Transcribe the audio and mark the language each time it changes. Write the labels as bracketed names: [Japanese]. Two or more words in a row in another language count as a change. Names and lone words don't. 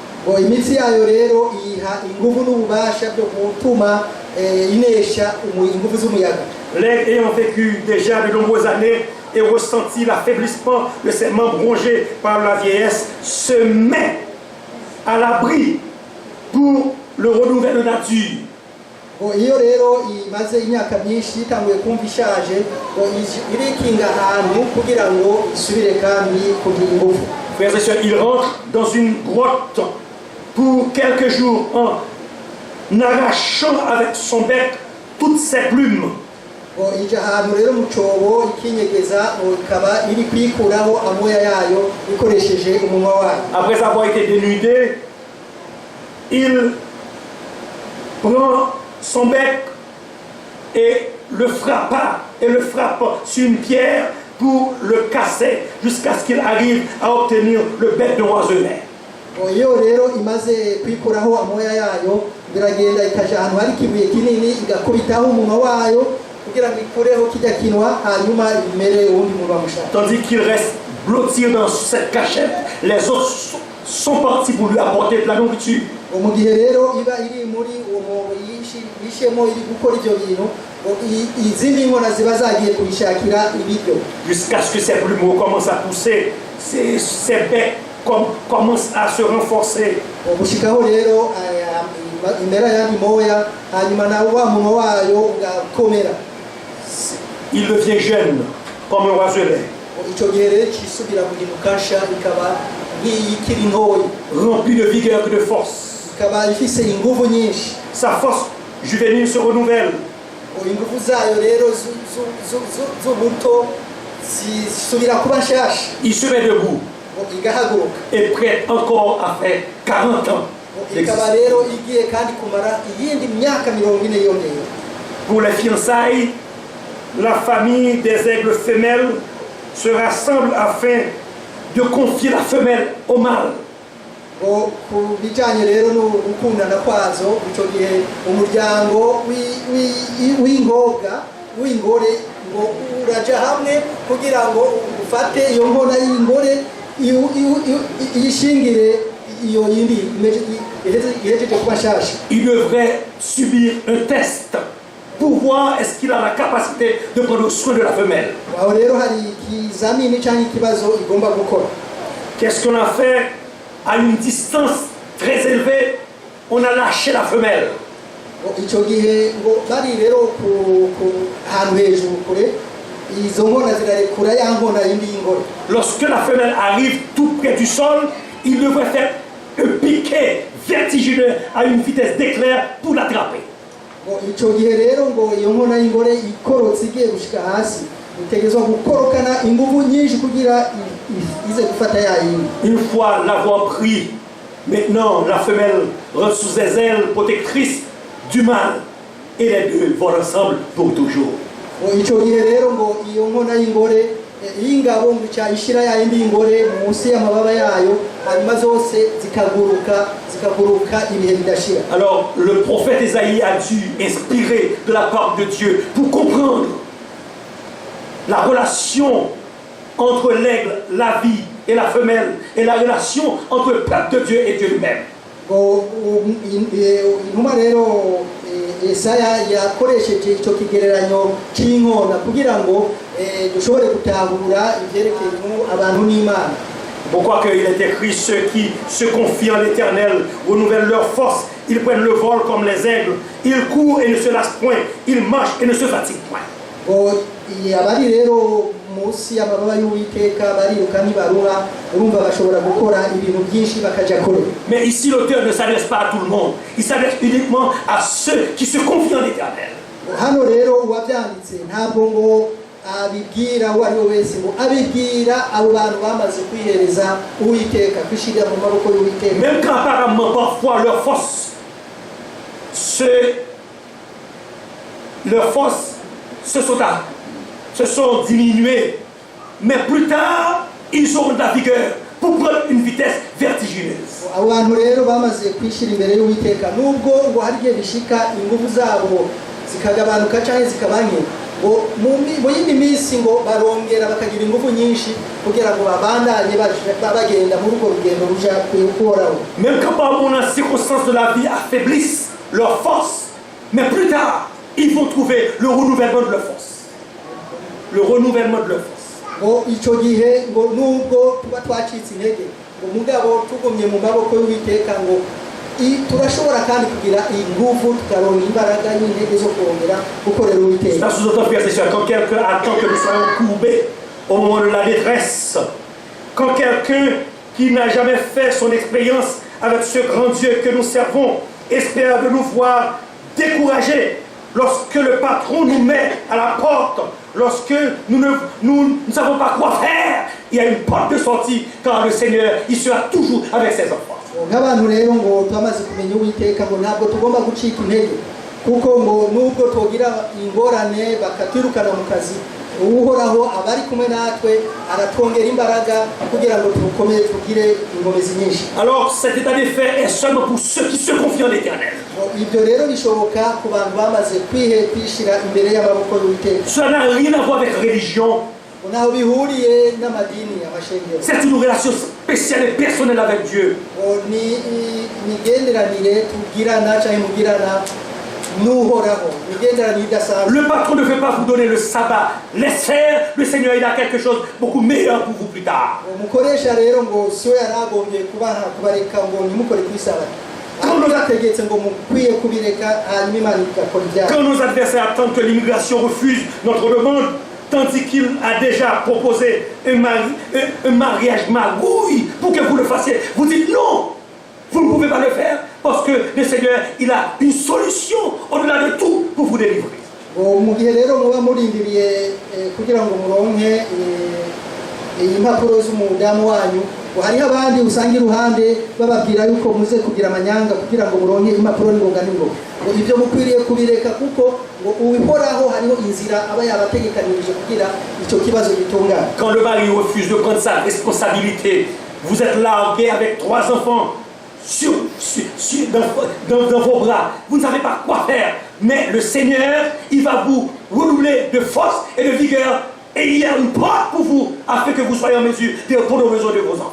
[French] L'aigle ayant vécu déjà de nombreuses années et ressenti l'affaiblissement de ses membres rongés par la vieillesse, se met à l'abri pour le renouvel de nature. [Rundi] Iyo rero imaze imyaka myinshi itanguye kumva ishaje ngo irikinga ahantu kugira ngo isubire kandi kugira ingufu. [French] Frères et sœurs, il rentre dans une grotte pour quelques jours en arrachant avec son bec toutes ses plumes. [Rundi] Ija ahantu rero mu cobo ikinyegeza ikaba iri kwikuraho amoya yayo ikoresheje umunwa wayo. [French] Après avoir été dénudé, il prend son bec et le frappe sur une pierre pour le casser jusqu'à ce qu'il arrive à obtenir le bec de oiselet. [Rundi] Iyo rero imaze kwikuraho amoya yayo biragenda ikaja ahantu hari kibuye kinini igakubitaho umunwa wayo kugira ngo ikureho kijya kinwa hanyuma imere uwundi munwa mushaka. [French] Tandis qu'il reste blotti dans cette cachette, les autres sont partis pour lui apporter de la nourriture. [Rundi] Mu gihe rero iba iri muri uwo yishemo iri gukora ibyo bintu izindi nkona ziba zagiye kubishakira ibiryo. [French] Jusqu'à ce que ses plumeaux commencent à pousser, ses becs commencent à se renforcer. [Rundi] Gushikaho rero imera yandi moya hanyuma na wa munwa wayo ugakomera. [French] Il devient jeune comme un oiselet. [Rundi] Icyo gihe rero kisubira mu gimukasha ikaba nk'iyikiri ntoya, [French] rempli de vigueur et de force. [Rundi] ikaba ifise ingufu nyinshi. [French] Sa force juvénile se renouvelle. [Rundi] Ingufu zayo rero z'ubuto zisubira kuba nshasha. [French] Il se met debout [Rundi] igahaguruka [French] et prêt encore à faire 40 ans. [Rundi] Ikaba rero igiye kandi kumara iyindi myaka 40 yongeye. [French] Pour les fiançailles, la famille des aigles femelles se rassemblent afin de confier la femelle au mâle. [Rundi] ngo ku bijyanye rero no gukundana kwazo icyo gihe umuryango w'ingore ngo uraja hamwe kugira ngo ufate iyo nkona y'ingore iyishingire iyo yindi ihejeje kuba nshasha. [French] Il devrait subir un test pour voir est-ce qu'il a la capacité de prendre soin de la femelle. [Rundi] aho rero hari ikizamini cyangwa ikibazo igomba gukora. [French] Qu'est-ce qu'on a fait? À une distance très élevée, on a lâché la femelle. [Rundi] icyo gihe ngo bari rero ku ahantu hejuru kure izo nkona zirarekura ya nkona yindi y'ingore. [French] Lorsque la femelle arrive tout près du sol, il devrait faire un piqué vertigineux à une vitesse d'éclair pour l'attraper. [Rundi] ngo icyo gihe rero ngo iyo nkona y'ingore ikorotse igiye gushyika hasi itegerezwa gukorokana ingufu nyinshi kugira ize gufata ya yindi. [French] Une fois l'avoir pris, maintenant la femelle rentre sous les ailes protectrices du mâle et les deux vont ensemble pour toujours. [Rundi] icyo gihe rero ngo iyo nkona y'ingore y'ingabo ngo cyayishyira ya yindi y'ingore munsi y'amababa yayo hanyuma zose zikaguruka ibihe bidashira. [French] Alors le prophète Ésaïe a dû inspirer de la part de Dieu pour comprendre la relation entre l'aigle, la vie et la femelle, et la relation entre le peuple de Dieu et Dieu lui-même. [Rundi] intumwa rero Yesaya yakoresheje icyo kigereranyo cy'inkona kugira ngo dushobore gutahura ibyerekeye abantu n'Imana. [French] Pourquoi qu'il est écrit ceux qui se confient en l'Éternel renouvellent leur force, ils prennent le vol comme les aigles, ils courent et ne se lassent point, ils marchent et ne se fatiguent point. [Rundi] abari rero munsi y'amababa y'Uwiteka bariruka ntibaruha urumva bashobora gukora ibintu byinshi bakajya kure. [French] Mais ici l'auteur ne s'adresse pas à tout le monde, il s'adresse uniquement à ceux qui se confient en l'Éternel. [Rundi] hano rero uwabyanditse ntabwo ngo abibwira uwo ari we wese, ngo abibwira abo bantu bamaze kwihereza Uwiteka, kwishirira mu maboko y'Uwiteka. [French] Même quand apparemment parfois leurs forces se sont diminuées, mais plus tard ils auront de la vigueur pour prendre une vitesse vertigineuse. [Rundi] abo bantu rero bamaze kwishira imbere y'Uwiteka, nubwo ngo hari igihe bishika ingufu zabo zikagabanuka cyangwa zikabanye, ngo mu yindi minsi ngo barongera bakagira ingufu nyinshi kugira ngo babandanye bagenda muri urwo rugendo ruja kuhoraho. [French] Même quand par moment les circonstances de la vie affaiblissent leur force, mais plus tard ils vont trouver le renouvellement de leur force. Le renouvellement de leur force. [Rundi] ngo icyo gihe ngo nubwo tuba twacitse intege, ngo mugabo tugumye mu maboko y'Uwiteka, ngo turashobora kandi kugira ingufu tukaronka imbaraga n'intege zo kongera gukorera Uwiteka. [French] Ça sous-entend, frères et sœurs, quand quelqu'un attend que nous soyons courbés au moment de la détresse, quand quelqu'un qui n'a jamais fait son expérience avec ce grand Dieu que nous servons espère de nous voir découragés, lorsque le patron nous met à la porte, lorsque nous ne savons pas quoi faire, il y a une porte de sortie, car le Seigneur, il sera toujours avec ses enfants. [Rundi] nk'abantu rero ngo twamaze kumenya Uwiteka, ngo ntabwo tugomba gucika intege, kuko ngo nubwo tugira ingorane bakatirukana mu kazi, uhoraho abari kumwe natwe aratwongera imbaraga kugira ngo tukomeye tugire ingomezi nyinshi. [French] Alors cet état des faits est seulement pour ceux qui se confient en l'Éternel. [Rundi] ibyo rero bishoboka ku bantu bamaze kwishira imbere y'amaboko y'Uwiteka. [French] Cela n'a rien à voir avec religion. [Rundi] naho bihuriye n'amadini amashengero. [French] C'est une relation spéciale et personnelle avec Dieu. [Rundi] ni imigenderanire tugirana cyangwa mugirana n'uhoraho, imigenderanire idasanzwe. [French] Le patron ne veut pas vous donner le sabbat. Laisse faire, le Seigneur il a quelque chose beaucoup meilleur pour vous plus tard. [Rundi] umukoresha rero ngo siwe yaragombye kubareka ngo nimukore ku isabato, ahubwo yategetse ngo mukwiye kubireka hanyuma Imana igakora ibyayo. [French] Quand nos adversaires attendent que l'immigration refuse notre demande, tandis qu'il a déjà proposé un mariage magouille pour que vous le fassiez, vous dites non, vous ne pouvez pas le faire parce que le Seigneur il a une solution au-delà de tout pour vous délivrer. [Rundi] mu gihe rero muba murindiriye kugira ngo muronke impapuro z'umudamu wanyu, hariho abandi usanga iruhande bababwira yuko muze kugira amanyanga kugira ngo muronke impapuro n'ingoga n'ingoga ngo ibyo mukwiriye kubireka kuko ngo uwihoraho hariho inzira aba yabategekanirije kugira icyo kibazo gitungana. [French] Quand le mari refuse de prendre sa responsabilité, vous êtes là en guerre avec 3 enfants dans vos bras, vous ne savez pas quoi faire, mais le Seigneur, il va vous renouveler de force et de vigueur, et il y a une porte pour vous afin que vous soyez en mesure de répondre aux besoins de vos enfants.